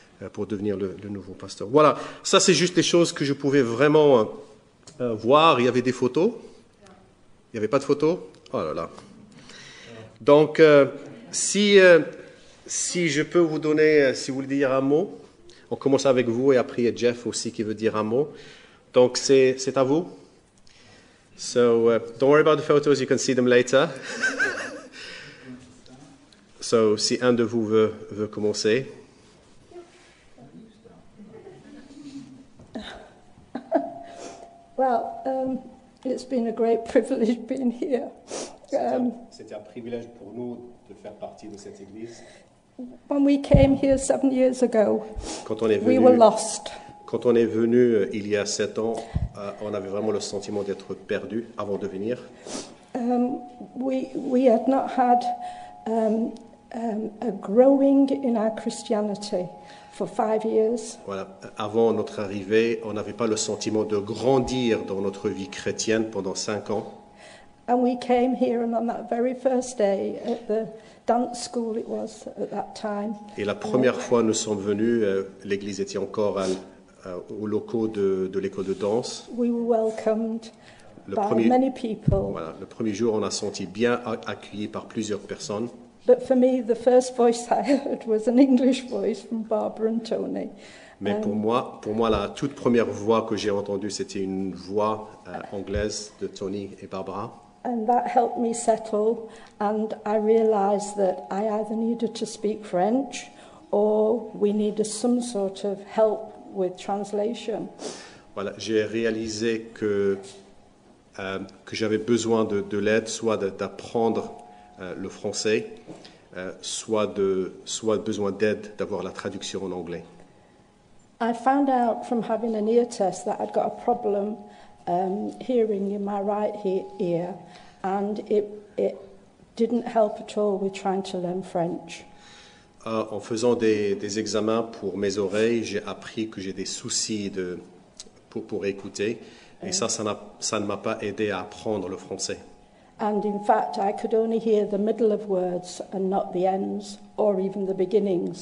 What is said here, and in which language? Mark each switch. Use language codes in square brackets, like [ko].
[fr] pour devenir le nouveau pasteur. Voilà, ça c'est juste les choses que je pouvais vraiment voir. Il y avait des photos. Il n'y avait pas de photos. Oh là là. Donc, si je peux vous donner, si vous voulez dire un mot, on commence avec vous et après il y a Jeff aussi qui veut dire un mot. Donc, c'est à vous. [en] So, don't worry about the photos, you can see them later. [fr] So, si un de vous veut commencer. [en] Well, it's been a great privilege being here. [fr] C'était un privilège pour nous de faire partie de cette église. [en] When we came here 7 years ago, [fr] Quand on est [en] we were [fr] venu, [en] lost. [fr] quand on est venu il y a 7 ans, on avait vraiment le sentiment d'être perdu avant de venir. [en] We had not had a growing in our Christianity for 5 years. [fr] Voilà. Avant notre arrivée, on n'avait pas le sentiment de grandir dans notre vie chrétienne pendant 5 ans. [en] And we came here, and on that very first day at the dance school it was at that time. [fr] Et la première fois nous sommes venus, l'église était encore aux locaux de l'école de danse. [en] We were welcomed [fr] Le [en] by [fr] premier, [en] many people. [fr] voilà, le premier jour, on a senti bien accueilli par plusieurs personnes. [en] But for me, the first voice I heard was an English voice from Barbara and Tony. [fr] Mais pour moi, la toute première voix que j'ai entendue, c'était une voix anglaise de Tony et Barbara. [en] And that helped me settle, and I realised that I either needed to speak French or we needed some sort of help with translation. [fr] Voilà, j'ai réalisé que j'avais besoin de l'aide, soit d'apprendre le français, soit besoin d'aide d'avoir la traduction en anglais. [en] I found out from having an ear test that I'd got a problem hearing in my right ear, and it didn't help at all with trying to learn French. [fr] En faisant des examens pour mes oreilles, j'ai appris que j'ai des soucis pour écouter, et ça ne m'a pas aidé à apprendre le français. [en] And in fact, I could only hear the middle of words and not the ends or even the beginnings.